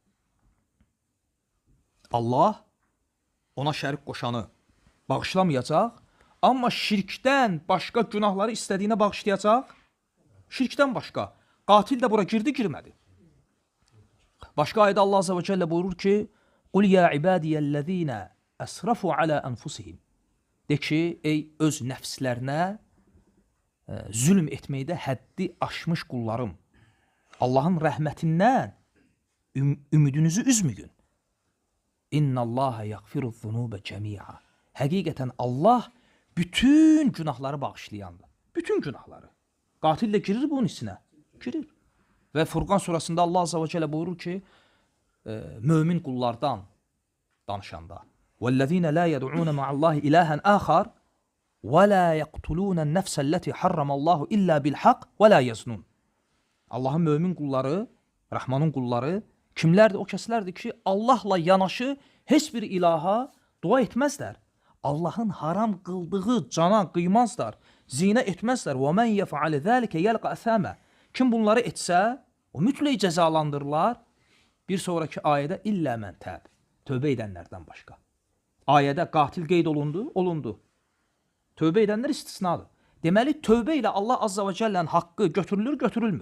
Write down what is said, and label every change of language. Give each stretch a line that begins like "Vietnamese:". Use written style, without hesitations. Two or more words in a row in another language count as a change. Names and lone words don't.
Azerbaijani: Allah ona şərik qoşanı bağışlamayacaq, amma şirkdən başqa günahları istədiyinə bağışlayacaq. Şirkdən başqa. Qatil də bura girdi, girmədi. Başqa ayədə Allah
Arabic: عز وجل
Azerbaijani: buyurur ki,
Arabic: قُلْ يَا عِبَادِيَ الَّذ۪ينَ أَسْرَفُوا عَلَى أَنْفُسِهِمْ.
Azerbaijani: De ki, ey öz nəfslərinə zülm etməkdə həddi aşmış qullarım, Allahın rəhmətindən ümidinizi üzmüyün.
Arabic: إن الله يغفر الذنوب جميعا.
Azerbaijani: Həqiqətən Allah bütün günahları bağışlayandır. Bütün günahları. Qatil də girir bunun içinə. Girir. Və Furqan surasında Allah azze və cəllə buyurur ki, mömin qullardan danışanda
Arabic: وَالَّذ۪ينَ لَا يَدْعُونَ مَعَ اللّٰهِ إِلَٰهًا آخَرٍ وَلَا يَقْتُلُونَ النَّفْسَ الَّتِي حَرَّمَ اللّٰهُ إِلَّا بِالْحَقِّ وَلَا يَزْنُونَ.
Azerbaijani: Allahın mömin qulları, Rəhmanın qulları kimlərdir? O kəslərdir ki, Allahla yanaşı heç bir ilaha dua etməzlər. Allahın haram qıldığı cana qıymazlar, zinə etməzlər.
Arabic: وَمَنْ يَفْعَلِ ذَٰلِكَ يَلْقَ أَثَامًا.
Azerbaijani: Kim bunları etsə, o mütləq cəzalandırırlar. Bir sonraki ayədə illə mən təb. Tövbə edənlərdən başqa. Ayədə qatil qeyd olundu, olundu. Tövbə edənlər istisnadır. Deməli, tövbə ilə Allah azza və cəllənin haqqı götürülür, götürülmür.